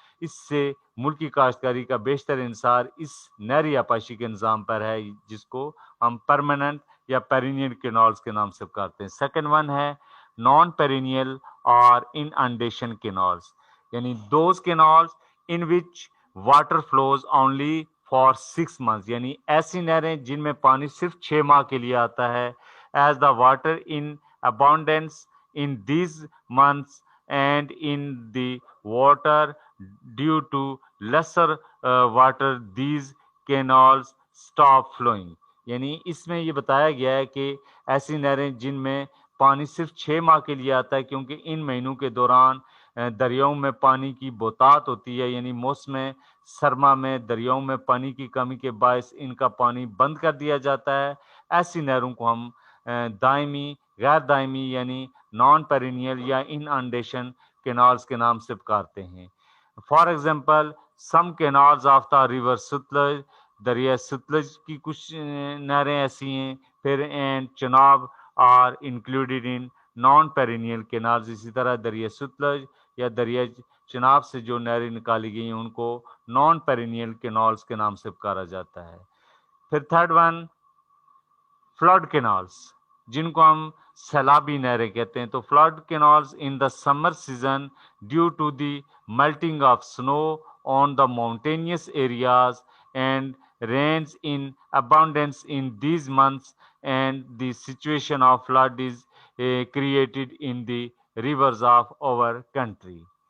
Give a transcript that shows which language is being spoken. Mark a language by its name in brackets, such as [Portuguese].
[Urdu] اس سے ملکی کاشتکاری کا بیشتر انحصار اس نہری آبپاشی کے نظام پر ہے, جس کو ہم پرماننٹ یا پیرینیل کینالز کے نام سے پکارتے ہیں. [English] second one ہے non perennial اور inundation canals, یعنی those canals in which water flows only for 6 months, [Urdu] یعنی ایسی نہریں جن میں پانی صرف 6 ماہ کے لیے آتا ہے. [English] as the water in abundance in these months and in the water due to lesser water these canals stop flowing. [Urdu] یعنی اس میں یہ بتایا گیا ہے کہ ایسی نہریں جن میں پانی صرف 6 ماہ کے لیے آتا ہے, کیونکہ ان مہینوں کے دوران دریاؤں میں پانی کی بہتات ہوتی ہے, یعنی موسم سرما میں دریاؤں میں پانی کی کمی کے باعث ان کا پانی بند کر دیا جاتا ہے. ایسی نہروں کو ہم دائمی, غیر دائمی یعنی نان پیرینیل یا ان انڈیشن کینالز کے نام سے پکارتے ہیں. [English] for example some canals of the river Sutlej, [Urdu] دریا ستلج کی کچھ نہریں ایسی ہیں. [English] پھر and Chenab are included in non perennial canals, [Urdu] اسی طرح دریا ستلج یا دریا چناب سے جو نہریں نکالی گئی ہیں ان کو نان پیرینیل کینالز کے نام سے پکارا جاتا ہے. پھر تھرڈ ون فلڈ کینالز, جن کو ہم سیلابی نہریں کہتے ہیں. [English] تو flood canals in the summer season due to the melting of snow on the mountainous areas and rains in abundance in these months, and the situation of flood is created in the rivers of our country.